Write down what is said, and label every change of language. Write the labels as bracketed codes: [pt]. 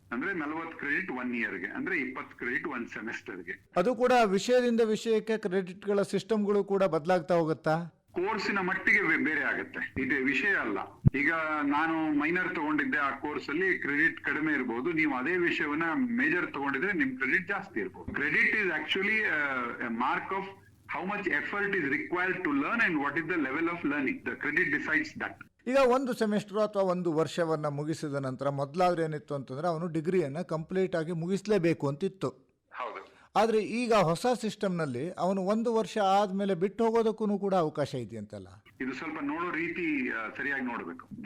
[kn] ಅಂದ್ರೆ 40 ಕ್ರೆಡಿಟ್ 1 yearಗೆ, ಅಂದ್ರೆ 20 ಕ್ರೆಡಿಟ್ 1 ಸೆಮಿಸ್ಟರ್ಗೆ. ಅದು ಕೂಡ ವಿಷಯದಿಂದ ವಿಷಯಕ್ಕೆ ಕ್ರೆಡಿಟ್ಗಳ ಸಿಸ್ಟಮ್ಗಳು ಕೂಡ ಬದಲಾಗ್ತಾ ಹೋಗುತ್ತಾ? ಕೋರ್ಸಿನ ಮಟ್ಟಿಗೆ ಬೇರೆ ಆಗುತ್ತೆ, ಇದು ವಿಷಯ ಅಲ್ಲ. ಈಗ ನಾನು ಮೈನರ್ ತಗೊಂಡಿದ್ದೆ, ಆ ಕೋರ್ಸ್ ಅಲ್ಲಿ ಕ್ರೆಡಿಟ್ ಕಡಿಮೆ ಇರಬಹುದು. ನೀವು ಅದೇ ವಿಷಯವನ್ನ ಮೇಜರ್ ತಗೊಂಡಿದ್ರೆ ನಿಮ್ ಕ್ರೆಡಿಟ್ ಜಾಸ್ತಿ ಇರಬಹುದು. [en] Credit is actually mark of how much effort is required to learn and what is the level of learning. The credit decides that. [kn] ಈಗ ಒಂದು ಸೆಮಿಸ್ಟರ್ ಅಥವಾ ಒಂದು ವರ್ಷವನ್ನ ಮುಗಿಸಿದ ನಂತರ ಮೊದಲಾದ್ರೆ ಏನಿತ್ತು ಅಂತಂದ್ರೆ ಅವನು ಡಿಗ್ರಿಯನ್ನ ಕಂಪ್ಲೀಟ್ ಆಗಿ ಮುಗಿಸ್ಲೇಬೇಕು ಅಂತಿತ್ತು. ಹೌದು. ಆದ್ರೆ ಈಗ ಹೊಸ ಸಿಸ್ಟಮ್ನಲ್ಲಿ ಅವನು 1 ವರ್ಷ ಆದ್ಮೇಲೆ ಬಿಟ್ಟು ಹೋಗೋದಕ್ಕೂ ಕೂಡ ಅವಕಾಶ ಇದೆಯಂತಲ್ಲ. ಇದು ಸ್ವಲ್ಪ ನೋಡೋ ರೀತಿ ಸರಿಯಾಗಿ ನೋಡ್ಬೇಕು.